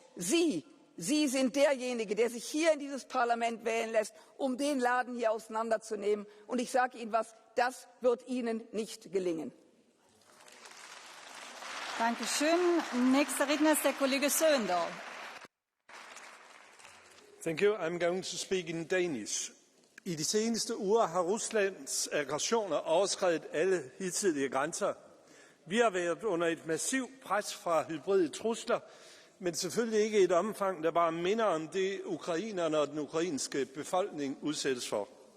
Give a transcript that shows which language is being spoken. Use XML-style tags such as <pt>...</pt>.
<de>Sie sind derjenige, der sich hier in dieses Parlament wählen lässt, um den Laden hier auseinanderzunehmen. Und ich sage Ihnen was, das wird Ihnen nicht gelingen. Dankeschön. Nächster Redner ist der Kollege Søndal.</de> <en>Thank you. I'm going to speak in Danish.</en> <da>I de seneste uger har Ruslands aggressioner overskredet alle hidtidige grænser. Vi har været under et massivt pres fra hybride trusler, men selvfølgelig ikke i et omfang, der bare minder om det, ukrainerne og den ukrainske befolkning udsættes for.</da>